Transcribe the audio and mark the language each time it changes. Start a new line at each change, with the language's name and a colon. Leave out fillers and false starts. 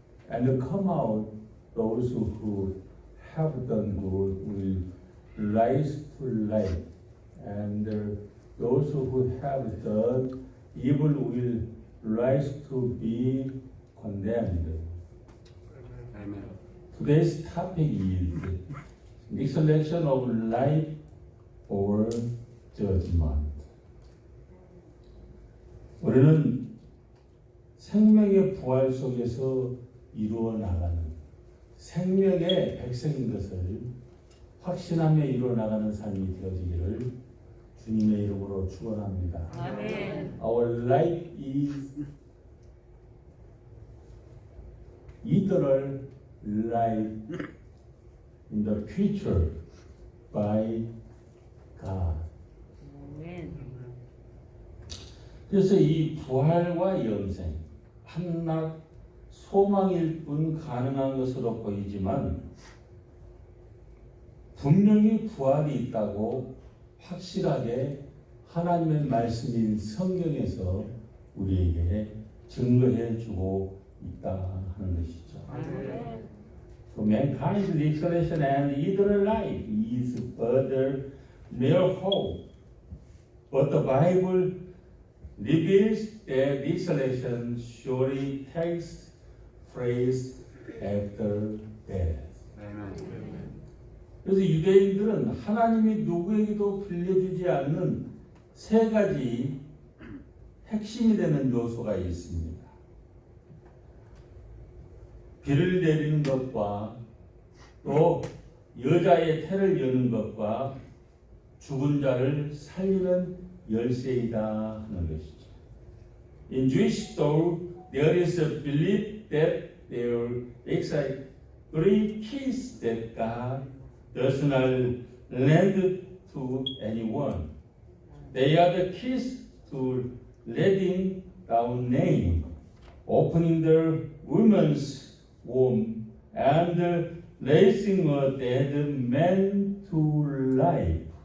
English: And come out those who have done good will rise to life, and those who have done evil will rise to be condemned. Amen. Today's topic is resurrection of life or judgment.
Korean: 우리는 생명의 부활 속에서 이루어 나가는 생명의 백성인 것을 확신하며 이루어 나가는 삶이 되어지기를 주님의 이름으로 축원합니다. 아멘.
English: Our life is eternal life in the future by God.
Korean: 아멘. 그래서 이 부활과 영생, 한낱 소망일 뿐 가능한 것으로 보이지만 분명히 부활이 있다고 확실하게 하나님의 말씀인 성경에서 우리에게 증거해 주고 있다 하는 것이죠. 아멘.
English: So mankind's resurrection and eternal life is further mere hope. But the Bible reveals that resurrection surely takes place after death. Amen.
Korean: 그래서 유대인들은 하나님이 누구에게도 빌려주지 않는 세 가지 핵심이 되는 요소가 있습니다. 비를 내리는 것과 또 여자의 태를 여는 것과 죽은 자를 살리는 열쇠이다 하는 것이죠.
English: In Jewish story, there is a belief that there exist three keys that God does not lend to anyone. They are the keys to letting down name, opening the woman's womb, and raising a dead man to life.